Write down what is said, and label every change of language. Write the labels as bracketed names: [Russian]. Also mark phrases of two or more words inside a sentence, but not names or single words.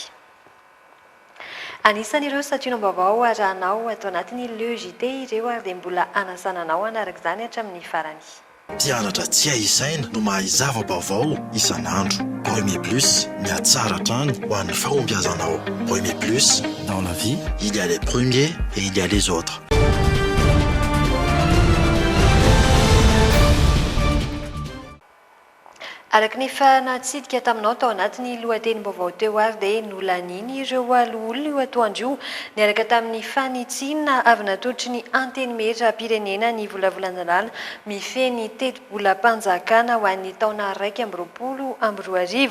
[Malagasy] Anisan'ireo satria-baovao arahanao atao anatin'ny Le JT ireo ary dia mbola anasananao anaraka izany hatramin'ny farany. Mpianatra tsy aisaina no mahay zava-baovao isan'andro. Premier Plus, miatsara hatrany ho an'ny fahombiazanao. [French] Premier Plus, dans la vie, il y a les premiers et il y a les autres. [Malagasy] Araka ny fanatsidika taminao tao anatin'ny lohatenim-baovao teo ary dia nolaniny ireo olona io atoandro niaraka tamin'ny fanitsina avy natolotry ny antenimietra-pirenena ny volavolan-dalàna mifeny teti-bola-panjakana ho an'ny taona 2024.